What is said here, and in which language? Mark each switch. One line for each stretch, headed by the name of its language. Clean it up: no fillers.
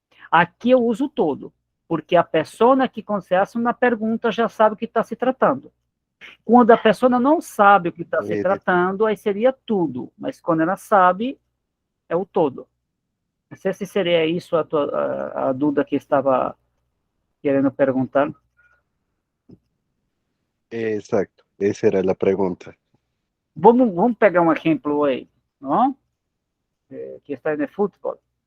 Portuguese: Aqui eu uso todo, porque a pessoa que contesta uma pergunta já sabe o que está se tratando. Quando a pessoa não sabe o que está se Eh, tratando, aí seria tudo, mas quando ela sabe, é o todo. Não sei se seria isso a dúvida que estava querendo perguntar.
Spanish: exacto, esa era la pregunta.
Portuguese: Vamos pegar um exemplo aí, não? Que está no futebol.